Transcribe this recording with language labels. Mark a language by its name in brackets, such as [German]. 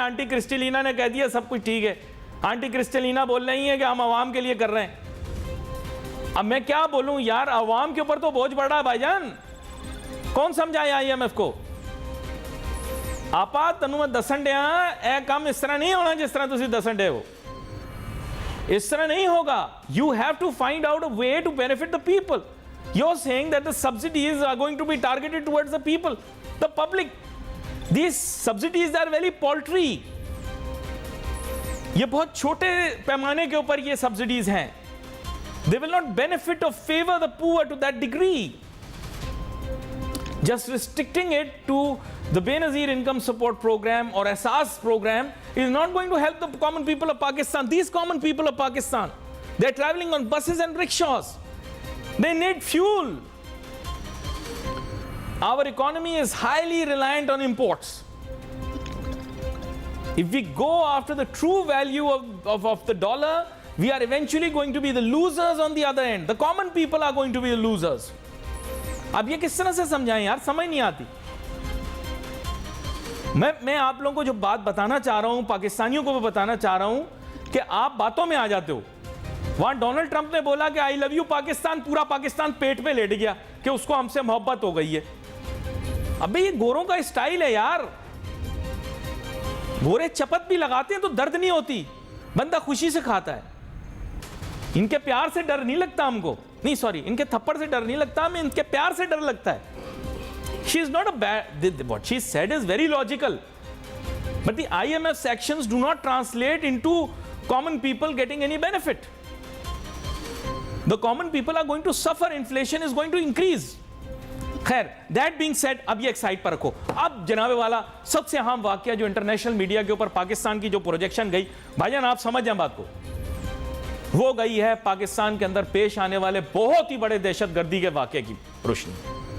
[Urdu] Aunty کرسٹیلینا نے کہہ دیا سب کچھ ٹھیک ہے. آنٹی کرسٹیلینا بول رہی ہیں کہ ہم عوام کے لیے کر رہے ہیں. اب میں کیا بولوں یار، عوام کے اوپر تو بوجھ بڑھ رہا ہے بھائی جان. کون سمجھائے آئی ایم ایف کو؟ [Punjabi] آپا تنوں میں دسن ڈیا اے کام اس طرح نہیں ہونا جس طرح تسی دسن ڈے ہو. [Urdu] اس طرح نہیں ہوگا. [English] You have to find out a way to benefit the people. You're saying that the subsidies are going to be targeted towards the people, the public. These subsidies are very paltry. [Urdu] یہ بہت چھوٹے پیمانے کے اوپر یہ subsidies ہیں. [English] They will not benefit or favor the poor to that degree. Just restricting it to the Benazir income support program or Asas program is not going to help the common people of Pakistan. These common people of Pakistan, they're traveling on buses and rickshaws. They need fuel. Our economy is highly reliant on imports. If we go after the true value of the dollar, we are eventually going to be the losers on the other end. The common people are going to be the losers. [Urdu] اب یہ کس طرح سے سمجھائیں یار، سمجھ نہیں آتی. میں آپ لوگوں کو جو بات بتانا چاہ رہا ہوں، پاکستانیوں کو بھی بتانا چاہ رہا ہوں کہ آپ باتوں میں آ جاتے ہو. وہاں ڈونلڈ ٹرمپ نے بولا کہ آئی لو یو پاکستان، پورا پاکستان پیٹ پہ لیٹ گیا کہ اس کو ہم سے محبت ہو گئی ہے. ابھی یہ گوروں کا اسٹائل ہے یار. گورے چپت بھی لگاتے ہیں تو درد نہیں ہوتی، بندہ خوشی سے کھاتا ہے. ان کے پیار سے ڈر نہیں لگتا ہم کو، نہیں سوری، ان کے تھپڑ سے ڈر نہیں لگتا، ہمیں ان کے پیار سے ڈر لگتا ہے. [English] She is not a bad, what she said is very logical, but the IMF's actions do not translate into common people getting any benefit. The common people are going to suffer. Inflation is going to increase. [Urdu] خیر [English] that being said, [Urdu] اب یہ ایک site پر رکھو. اب جناب والا سب سے اہم واقعہ جو انٹرنیشنل میڈیا کے اوپر پاکستان کی جو پروجیکشن گئی، بھائی جان آپ سمجھ جائیں بات کو، وہ گئی ہے پاکستان کے اندر پیش آنے والے بہت ہی بڑے دہشت گردی کے واقعے کی روشنی.